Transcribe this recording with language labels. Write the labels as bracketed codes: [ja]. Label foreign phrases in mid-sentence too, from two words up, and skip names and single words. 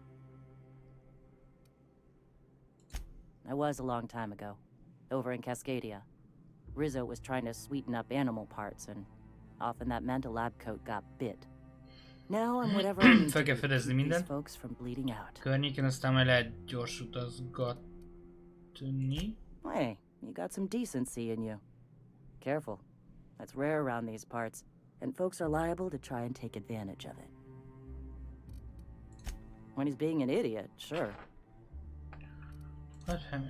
[en] That was a long time ago. Over in Cascadia. Rizzo was trying to sweeten up animal parts, and often that meant a lab coat got bit. Now I'm whatever I need to do to keep these folks from bleeding out. [hu] Környéken aztán majd lehet gyors utazgatni. [en] Hey, you got some decency in you. Careful. That's rare around these parts, and folks are liable to try and take advantage of it. When he's being an idiot, sure. What happened?